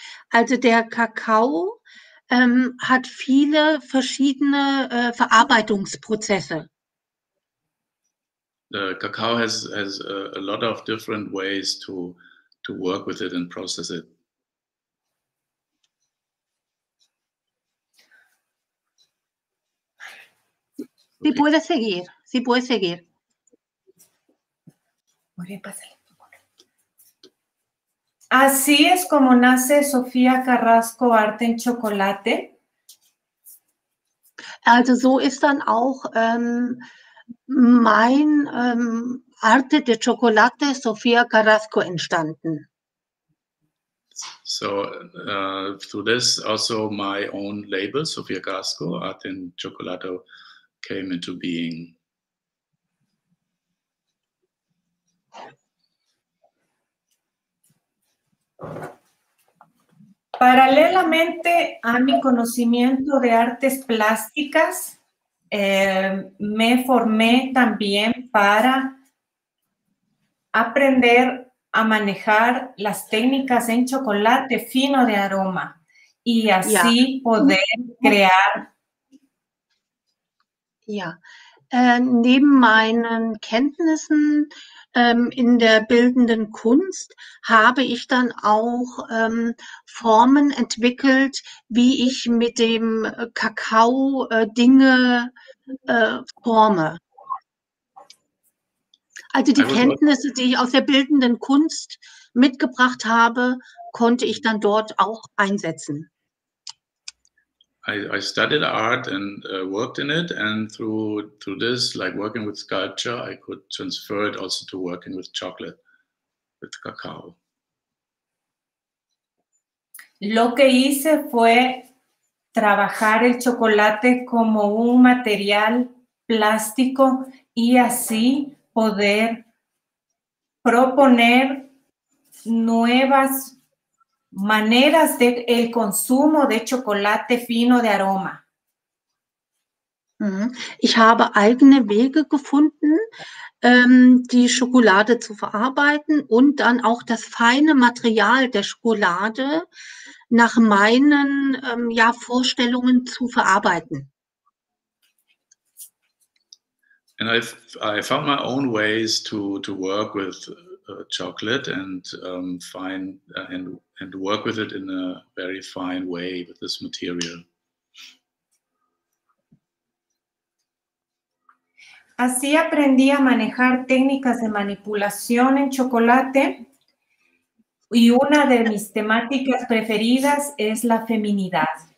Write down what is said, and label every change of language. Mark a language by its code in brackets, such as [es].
[de] Also der Kakao hat viele verschiedene Verarbeitungsprozesse. [en] The cacao has a lot of different ways to work with it and process it. [es] Sí, puede seguir, sí puede seguir. Muy bien, pásale. Así es como nace Sofía Carrasco Arte en Chocolate. [de] Also so ist dann auch mein Arte de Chocolate Sophia Carrasco entstanden. [en] So through this also my own label, Sophia Carrasco Art in Chocolate, came into being. [es] Paralelamente a mi conocimiento de artes plásticas, me formé también para aprender a manejar las técnicas en chocolate fino de aroma y así poder crear. [de] Ja, neben meinen Kenntnissen in der bildenden Kunst habe ich dann auch Formen entwickelt, wie ich mit dem Kakao Dinge forme. Also die Kenntnisse, die ich aus der bildenden Kunst mitgebracht habe, konnte ich dann dort auch einsetzen. [en] I studied art and worked in it, and through this, like working with sculpture, I could transfer it also to working with chocolate, with cacao. [es] Lo que hice fue trabajar el chocolate como un material plástico y así poder proponer nuevas maneras del consumo de chocolate fino de aroma. [de] Ich habe eigene Wege gefunden, die Schokolade zu verarbeiten und dann auch das feine Material der Schokolade nach meinen Vorstellungen zu verarbeiten. [en] And I found my own ways to work with chocolate and find and work with it in a very fine way with this material. [es] Así aprendí a manejar técnicas de manipulación en chocolate y una de mis temáticas preferidas es la feminidad.